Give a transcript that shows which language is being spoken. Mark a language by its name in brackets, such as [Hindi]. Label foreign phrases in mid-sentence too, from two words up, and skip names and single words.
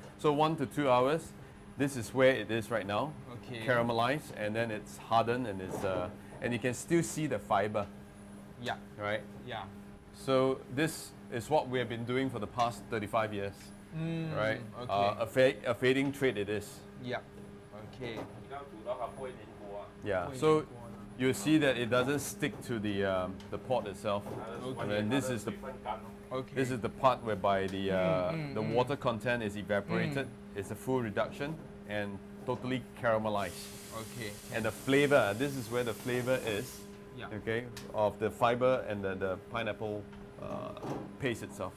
[English] So 1 to 2 hours, this is where it is right now. Okay. Caramelized, and then it's hardened, and it's and you can still see the fiber, Yeah. right? Yeah. So this is what we have been doing for the past 35 years, right? Okay. A fading trade it is. Yeah. Okay. [Cantonese] 而家煮到合杯年過啊， [English] Yeah. So you see that it doesn't stick to the pot itself. And then this is the [Cantonese] 水分緊咯。 [English] Okay. this is the part whereby the water content is evaporated. It's a full reduction and totally caramelized. Okay. And the flavor, this is where the flavor is. Yeah. Okay, of the fiber and the pineapple paste itself.